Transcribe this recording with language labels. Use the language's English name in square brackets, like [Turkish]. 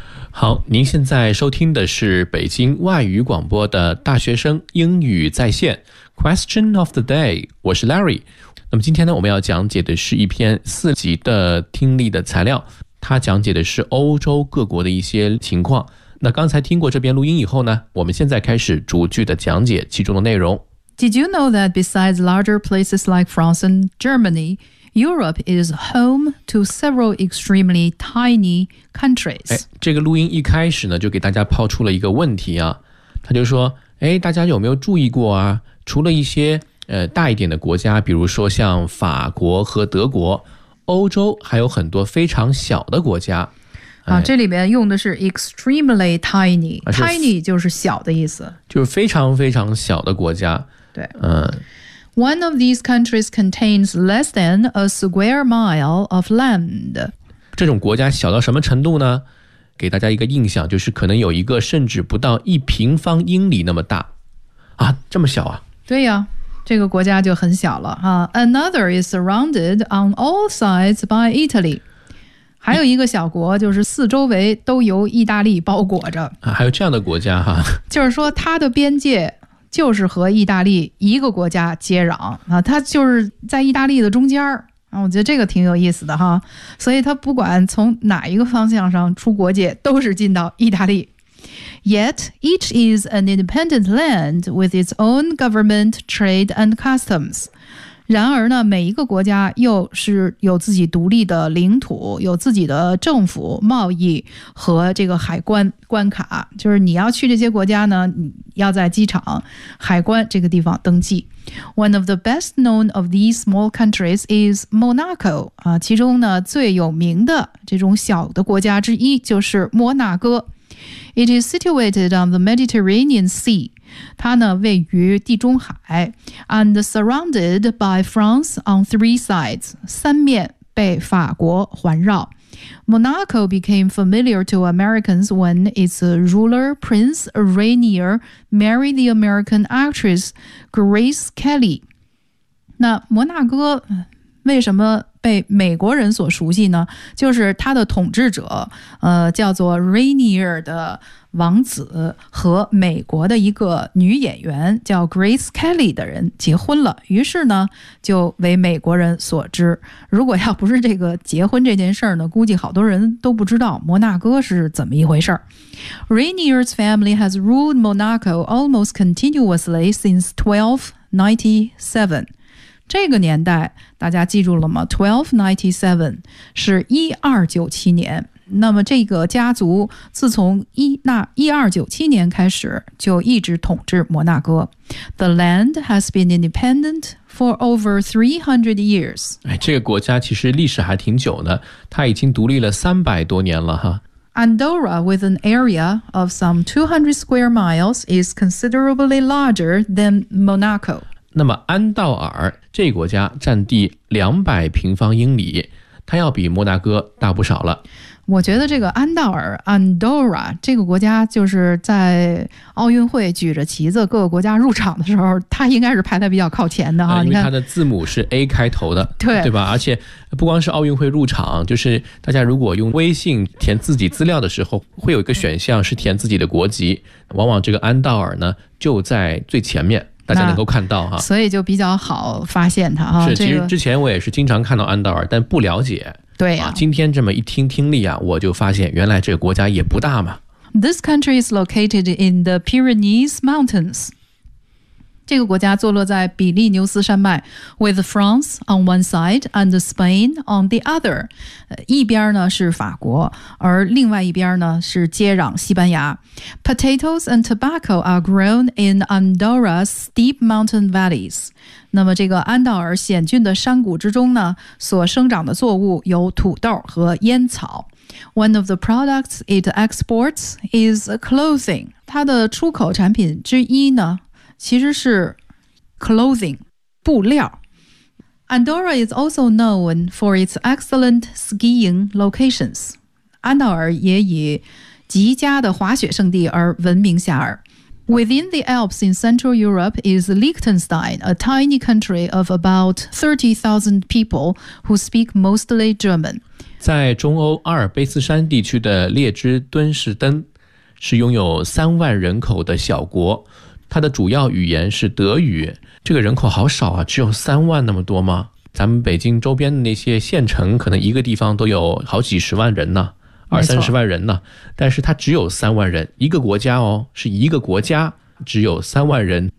[Chinese] 好，您现在收听的是北京外语广播的大学生英语在线 Question of the day， 我是 Larry。那么今天呢，我们要讲解的是一篇四级的听力的材料，它讲解的是欧洲各国的一些情况。那刚才听过这边录音以后呢，我们现在开始逐句的讲解其中的内容。 [English] Did you know that besides larger places like France and Germany, Europe is home to several extremely tiny countries? [Chinese] 这个录音一开始呢，就给大家抛出了一个问题啊，他就说，大家有没有注意过啊，除了一些大一点的国家，比如说像法国和德国，欧洲还有很多非常小的国家。啊，这里面用的是 extremely tiny， tiny 就是小的意思，就是非常非常小的国家。 [English] 对，One of these countries contains less than a square mile of land. [Chinese] 这种国家小到什么程度呢？给大家一个印象，就是可能有一个甚至不到一平方英里那么大。啊，这么小啊？对呀，这个国家就很小了。 [English] Another is surrounded on all sides by Italy. [Chinese] 还有一个小国，就是四周围都由意大利包裹着。啊，还有这样的国家哈？就是说它的边界就是和意大利一个国家接壤啊，它就是在意大利的中间儿啊，我觉得这个挺有意思的哈。所以它不管从哪一个方向上出国界，都是进到意大利。 [English] Yet each is an independent land with its own government, trade, and customs. [Chinese] 然而呢，每一个国家又是有自己独立的领土，有自己的政府、贸易和这个海关关卡。就是你要去这些国家呢，要在机场海关这个地方登记。 [English] One of the best known of these small countries is Monaco. [Chinese] 其中呢最有名的这种小的国家之一就是摩纳哥。 [English] It is situated on the Mediterranean Sea. [Chinese] 它呢位于地中海 [English] and surrounded by France on three sides. [Chinese] 三面被法国环绕。 [English] Monaco became familiar to Americans when its ruler, Prince Rainier, married the American actress Grace Kelly. [Chinese] 那摩纳哥为什么被美国人所熟悉呢？就是他的统治者，叫做 Rainier 的王子和美国的一个女演员叫 Grace Kelly 的人结婚了，于是呢就为美国人所知。如果要不是这个结婚这件事呢，估计好多人都不知道摩纳哥是怎么一回事。 [English] Rainier's family has ruled Monaco almost continuously since 1297. [Chinese] 这个年代大家记住了吗？1297 是1297年。那么这个家族自从1297年开始就一直统治摩纳哥。 [English] The land has been independent for over 300 years. [Chinese] 这个国家其实历史还挺久的，它已经独立了300多年了哈。 [English] Andorra, with an area of some 200 square miles, is considerably larger than Monaco. [Chinese] 那么安道尔这个国家占地200平方英里，它要比摩纳哥大不少了。我觉得这个安道尔 Andorra 这个国家就是在奥运会举着旗子各个国家入场的时候，它应该是排在比较靠前的啊，因为它的字母是 A 开头的，对对吧？而且不光是奥运会入场，就是大家如果用微信填自己资料的时候，会有一个选项是填自己的国籍，往往这个安道尔呢就在最前面，大家能够看到哈，所以就比较好发现它啊。是、这个，其实之前我也是经常看到安道尔，但不了解。对呀、啊，今天这么一听听力啊，我就发现原来这个国家也不大嘛。 [English] This country is located in the Pyrenees Mountains. [Chinese] 这个国家坐落在比利牛斯山脉 [English] ，with France on one side and Spain on the other. [Chinese] 一边呢是法国，而另外一边呢是接壤西班牙。 [English] Potatoes and tobacco are grown in Andorra's steep mountain valleys. [Chinese] 那么这个安道尔险峻的山谷之中呢，所生长的作物有土豆和烟草。 [English] One of the products it exports is clothing. [Chinese] 它的出口产品之一呢，其实是 clothing 布料。 [English] Andorra is also known for its excellent skiing locations. [Chinese] 安道尔也以极佳的滑雪胜地而闻名遐迩。 [English] Within the Alps in Central Europe is Liechtenstein, a tiny country of about 30,000 people who speak mostly German. [Chinese] 在中欧阿尔卑斯山地区的列支敦士登是拥有3万人口的小国，它的主要语言是德语。这个人口好少啊，只有3万那么多吗？咱们北京周边的那些县城可能一个地方都有好几十万人呢，二三十万人呢，但是它只有3万人，一个国家哦，是一个国家只有3万人，